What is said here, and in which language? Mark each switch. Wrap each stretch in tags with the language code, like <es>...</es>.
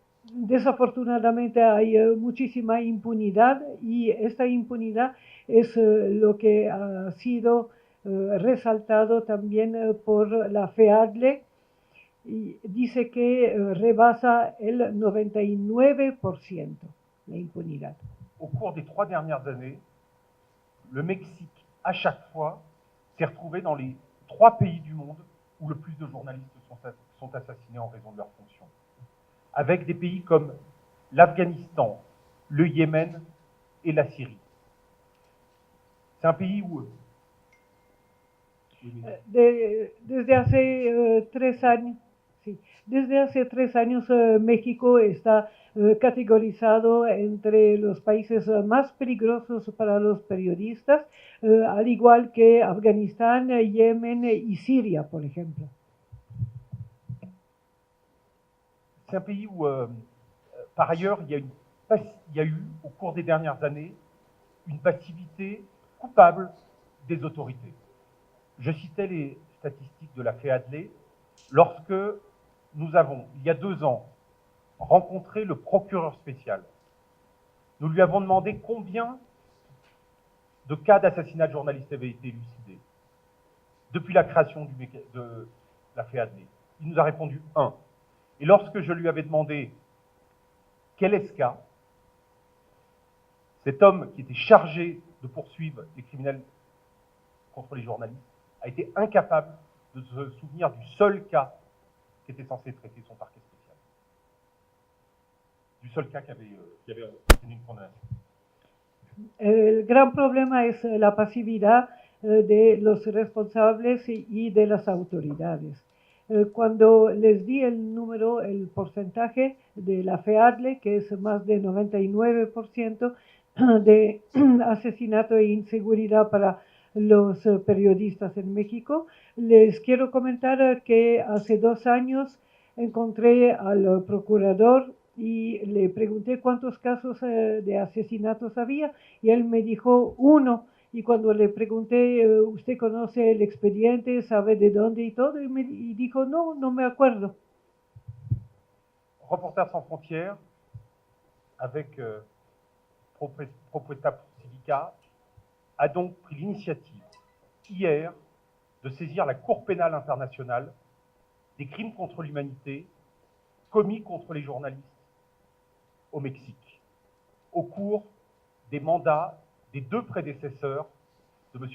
<es>Desafortunadamente hay muchísima impunidad y esta impunidad es lo que ha sido resaltado también por la FEADLE, y dice que rebasa el 99% la impunidad.</es> <fr>Au cours des 3 dernières années, le Mexique, à chaque fois, s'est retrouvé dans les 3 pays du monde où le plus de journalistes sont assassinés en raison de leurs fonctions. Avec des pays comme l'Afghanistan, le Yémen et la Syrie. C'est un pays où...</fr> <es>Desde hace 3 años, sí, desde hace 3 años México está categorizado entre los países más peligrosos para los periodistas, al igual que Afganistán, Yemen y Siria, por ejemplo.</es> <fr>C'est un pays où, par ailleurs, il y a eu, au cours des dernières années, une passivité coupable des autorités. Je citais les statistiques de la FEADLE. Lorsque nous avons, il y a 2 ans, rencontré le procureur spécial, nous lui avons demandé combien de cas d'assassinat de journalistes avaient été élucidés depuis la création de la FEADLE. Il nous a répondu 1. Et lorsque je lui avais demandé quel est ce cas, cet homme qui était chargé de poursuivre les criminels contre les journalistes a été incapable de se souvenir du seul cas qui était censé traiter son parquet spécial. Du seul cas qui avait obtenu une condamnation.</fr> <es>El gran problema es la pasividad de los responsables y de las autoridades. Cuando les di el número, el porcentaje de la FEADLE, que es más de 99% de asesinato e inseguridad para los periodistas en México. Les quiero comentar que hace 2 años encontré al procurador y le pregunté cuántos casos de asesinatos había y él me dijo 1. Y cuando le pregunté, ¿usted conoce el expediente, sabe de dónde y todo? Y dijo, no, no me acuerdo.</es> <fr>Reporters sans frontières, avec</fr> <es>Propuesta Civica,</es> <fr>a donc pris l'initiative hier de saisir la Cour pénale internationale des crimes contre l'humanité commis contre les journalistes au Mexique, au cours des mandats des 2 prédécesseurs de M.</fr>